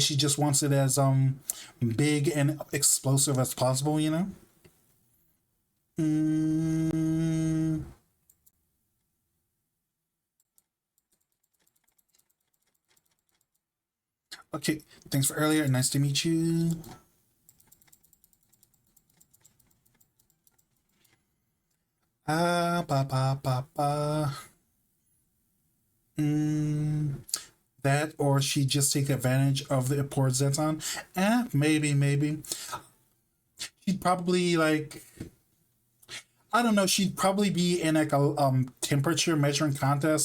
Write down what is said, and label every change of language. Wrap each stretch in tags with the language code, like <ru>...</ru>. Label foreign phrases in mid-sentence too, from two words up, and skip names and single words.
<en>She just wants it as big and explosive as possible. Mm, okay, thanks for earlier. Nice to meet you. Ah, ba ba ba ba. Mm, that or she just take advantage of the poor Zetton. Maybe. She'd probably like I don't know, she'd probably be in like a temperature measuring contest.</en>